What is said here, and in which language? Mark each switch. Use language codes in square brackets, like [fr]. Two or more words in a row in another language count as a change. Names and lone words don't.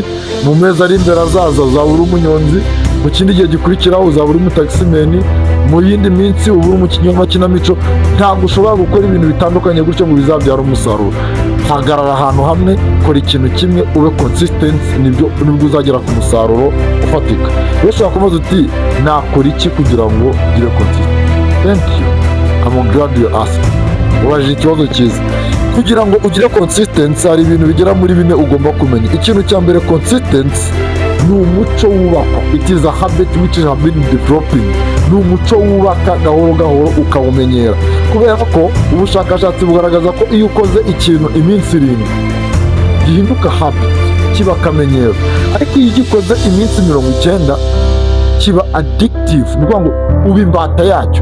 [rw] Mu mezi ari imbere azaza uzaba uri umunyonzi, mu kindi gihe gikurikiraho uzaba uri umutaximen, mu yindi minsi uba uri umukinnyi w'amakinamico. Ntabwo ushobora gukora ibintu bitandukanye gutyo ngo bizabyara umusaruro. Hagarara ahantu hamwe, kora ikintu kimwe, ube consistent, nibwo uzagera ku musaruro ufatika. Rero ushobora kubaza uti nakora iki kugira ngo ugire consistent? [en] Thank you. I'm glad you asked. [rw] Ubajije ikibazo cyiza. Kugira ngo ugire consistency hari ibintu bigera muri 4 ugomba kumenya. Ikintu cya mbere, consistency ni umuco wubaka. [en] It is a habit which has been developing. [rw] Ni umuco wubaka gahoro gahoro ukawumenyera, kubera ko ubushakashatsi bugaragaza ko iyo ukoze ikintu iminsi 7 gihinduka habit, kiba akamenyero. Ariko iyo ugikoze iminsi 90 kiba addictive, ni ukuvuga ngo uba imbata yacyo.